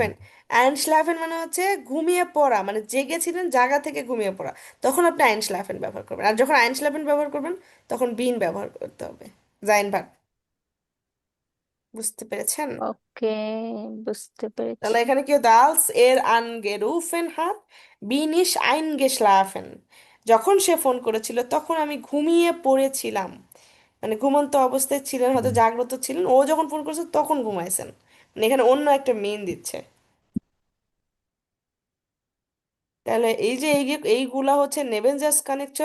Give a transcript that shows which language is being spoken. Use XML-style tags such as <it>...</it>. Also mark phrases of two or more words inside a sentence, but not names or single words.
<bn>আইনশলাফেন মানে হচ্ছে ঘুমিয়ে পড়া, মানে জেগেছিলেন, জায়গা থেকে ঘুমিয়ে পড়া। তখন আপনি আইনশলাফেন ব্যবহার করবেন। আর যখন আইনশলাফেন ব্যবহার করবেন তখন বিন ব্যবহার করতে হবে, জাইন ভার্ব। বুঝতে পেরেছেন? ওকে, বুঝতে পেরেছি। তাহলে এখানে কি হতো,</bn> <de>als er angerufen hat, bin ich eingeschlafen।</de> <bn>যখন সে ফোন করেছিল তখন আমি ঘুমিয়ে পড়েছিলাম। মানে ঘুমন্ত অবস্থায় ছিলেন, হয়তো জাগ্রত ছিলেন, ও যখন ফোন করেছে তখন ঘুমাইছেন। মানে এখানে অন্য একটা মিন দিচ্ছে। তাহলে এই যে এইগুলা হচ্ছে নেবেনজাস কানেক্টর।</bn>